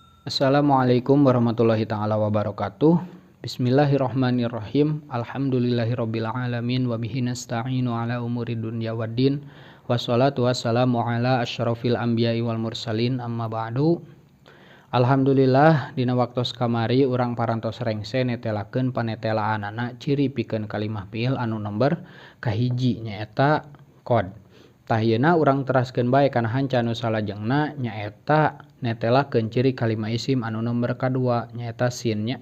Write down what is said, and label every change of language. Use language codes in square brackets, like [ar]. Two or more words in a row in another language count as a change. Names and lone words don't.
[ar] السلام عليكم ورحمة الله تعالى وبركاته. بسم الله الرحمن الرحيم. الحمد لله رب العالمين وبه نستعين على أمور الدنيا والدين. والصلاة والسلام على أشرف الأنبياء والمرسلين أما بعد. [su] Alhamdulillah dina waktos kamari urang parantos rengse netelakeun panetelaanana ciri pikeun kalimah fiil anu nomor kahiji nyaeta kod. Tah yeuna urang teraskeun bae kana hanca anu salajengna nyaeta netelakeun ciri kalimah isim anu nomor kadua nyaeta sin nya.